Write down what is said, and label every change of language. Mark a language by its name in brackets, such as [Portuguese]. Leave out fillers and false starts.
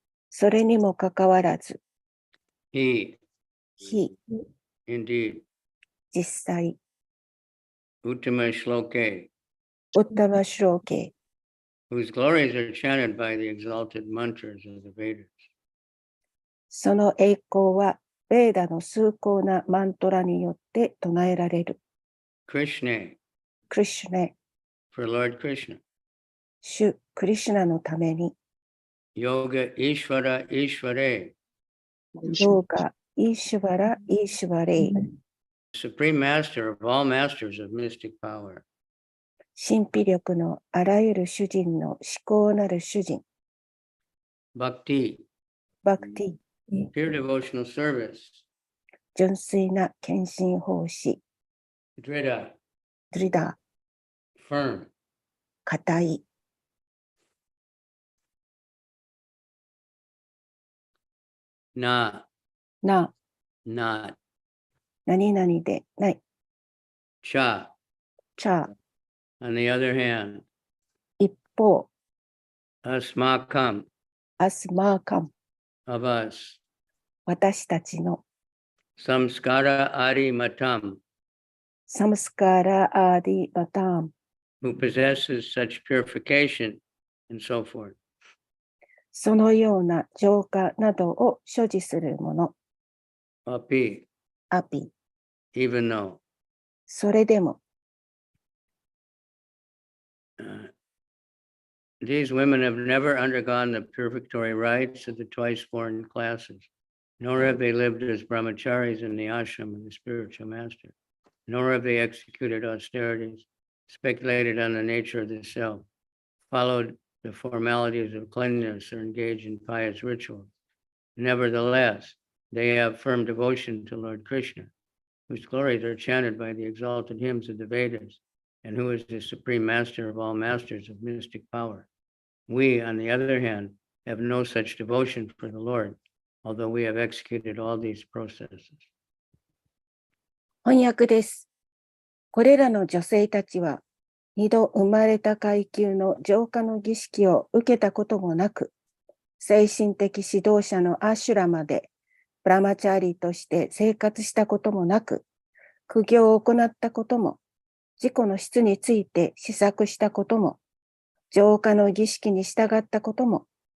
[Japanese] それにもかかわらず [English] he, [Japanese] 非 [English] indeed, [Japanese] 実際 [Sanskrit] uttama shloke, ウッタマシュローケ [English] whose glories are chanted by the exalted mantras of the Vedas. [Japanese] その栄光はベーダの崇高なマントラによって唱えられる [Sanskrit] Krishna, クリシュネ [English] for Lord Krishna. [Japanese] 主クリシュナのために [Sanskrit] Yoga Ishvara Ishvare, ヨーガイーシュバライーシュバレイ [English] Supreme Master of all masters of mystic power. [Japanese] 神秘力のあらゆる主人の至高なる主人 [Sanskrit] Bhakti, バクティ [English] pure devotional service. [Japanese] 純粋な献身奉仕 [Sanskrit] Drida, ドリダ [English] firm. [Japanese] 固い [Sanskrit] Na, な [English] not. [Japanese] 何々でない [Sanskrit] Cha, チャー [English] on the other hand, [Japanese] 一方 [Sanskrit] asmakam, アスマーカン [English] of us, [Japanese] 私たちの [Sanskrit] samskara adi matam, サムスカラアーディバターン [English] who possesses such purification and so forth. [Japanese] そのような浄化などを所持するもの [Sanskrit] Api, アピ [English] even though [Japanese] それでも [English] these women have never undergone the purificatory rites of the twice-born classes, nor have they lived as brahmacharis in the ashram of the spiritual master, nor have they executed austerities, speculated on the nature of the self, followed the formalities of cleanliness, or engaged in pious rituals. Nevertheless, they have firm devotion to Lord Krishna, whose glories are chanted by the exalted hymns of the Vedas, and who is the supreme master of all masters of mystic power. We, on the other hand, have no such devotion for the Lord, although we have executed all these processes. [Japanese] 翻訳です。これらの女性たちは、二度生まれた階級の浄化の儀式を受けたこともなく、精神的指導者のアシュラマで、ブラマチャーリーとして生活したこともなく、苦行を行ったことも、自己の質について思索したことも、浄化の儀式に従ったことも、